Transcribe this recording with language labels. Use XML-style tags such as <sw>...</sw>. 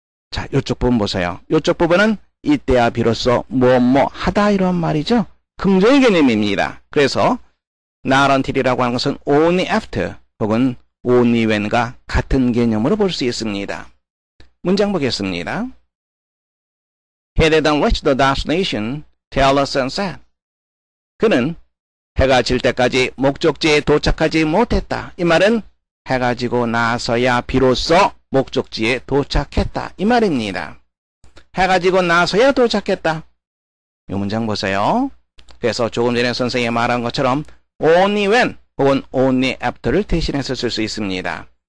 <ko>자, 이쪽 부분 보세요. 이쪽 부분은 이때야 비로소 뭐뭐 하다 이런 말이죠. 긍정의 개념입니다. 그래서 not until이라고 하는 것은 only after 혹은 only when과 같은 개념으로 볼 수 있습니다. 문장 보겠습니다.</ko> <en>He didn't reach the destination till the sunset.</en> <ko>그는 해가 질 때까지 목적지에 도착하지 못했다. 이 말은 해가 지고 나서야 비로소 목적지에 도착했다. 이 말입니다. 해가 지고 나서야 도착했다. 이 문장 보세요. 그래서 조금 전에 선생님이 말한 것처럼 only when 혹은 only after를 대신해서 쓸 수 있습니다.</ko>